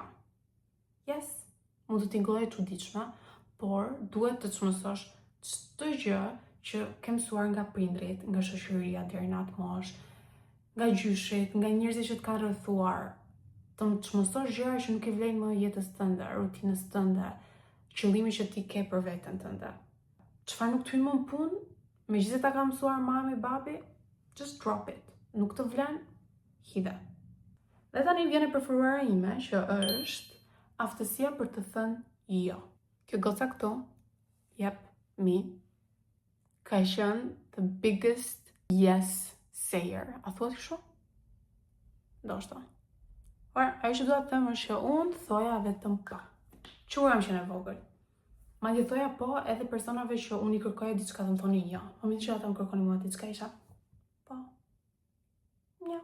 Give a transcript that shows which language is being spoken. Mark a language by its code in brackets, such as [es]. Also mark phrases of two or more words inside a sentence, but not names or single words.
[sq] Yes, mund të tingëllojë çuditshme, por duhet të çmësosh çdo gjë që ke mësuar nga prindrit, nga shoqëria deri në atë moshë, nga gjyshit, nga njerëzit që të kanë rrethuar. Të çmësosh gjëra që nuk i vlen më jetës tënde, rutinës tënde, qëllimin që ti ke për veten tënde. Çfarë nuk të hyn më në punë, megjithëse ta ka mësuar mami, babi, [en] just drop it. [sq] Nuk të vlen, hidhe. Dhe tani vjen e preferuara ime, që është aftësia për të thënë jo. Kjo goca këtu, me, ka qenë [en] the biggest yes sayer. [sq] A thuat kështu? Ndoshta. Por ajo që dua të them është që unë thoja vetëm po. Kur jam qenë e vogël. Madje thoja po edhe personave që unë i kërkoja diçka dhe më thoni jo. Momentin që ata më kërkonin mua diçka isha po. Jo.